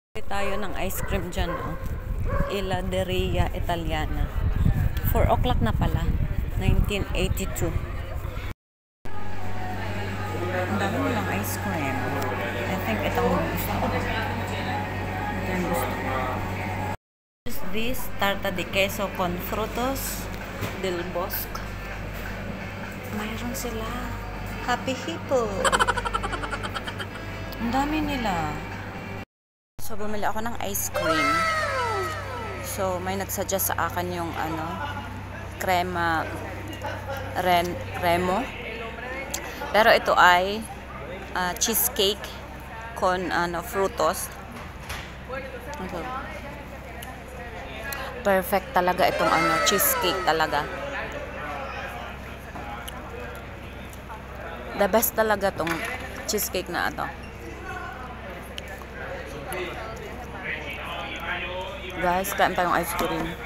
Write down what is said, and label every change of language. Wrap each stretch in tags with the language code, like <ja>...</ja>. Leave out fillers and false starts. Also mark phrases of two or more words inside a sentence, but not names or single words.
<tl>tayo ng</tl> <en>ice cream</en> <tl>dyan, oh. Eladeria Italiana. 4 o'clock na pala. 1982. Ang dami nilang</tl> <en>ice cream. I think</en> <tl>itong gusto ko.</tl> <es>This tarta de queso con frutos del bosque.</es> <tl>Mayroon sila. Happy Hippo. Ang dami nila. So, bumili ako ng</tl> <en>ice cream.</en> <tl>So, may nagsuggest sa akin yung crema Remo. Pero ito ay cheesecake</tl> <es>con frutos.</es> <tl>Okay. Perfect talaga itong cheesecake talaga.</tl> <en>The best</en> <tl>talaga tong cheesecake na ito. Guys, kain tayong</tl> <en>ice cream.</en>